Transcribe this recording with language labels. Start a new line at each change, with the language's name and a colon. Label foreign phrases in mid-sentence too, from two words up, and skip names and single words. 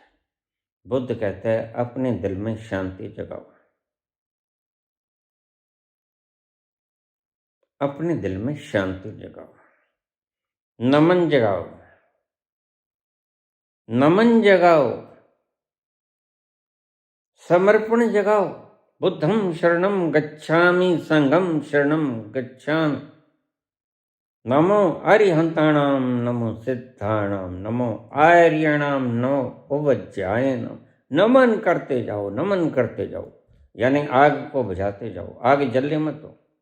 Hindi: बुद्ध कहता है अपने दिल में शांति जगाओ, अपने दिल में शांति जगाओ, नमन जगाओ, नमन जगाओ, समर्पण जगाओ।
Pali: बुद्धं शरणं गच्छामि, संघं शरणं गच्छामि,
Prakrit languages: नमो अरिहंताणाम, नमो सिद्धाणाम, नमो आर्याणाम, नमो उपज्जायनाम।
Hindi: नमन करते जाओ, नमन करते जाओ, यानी आग को बुझाते जाओ, आग जलने मत दो।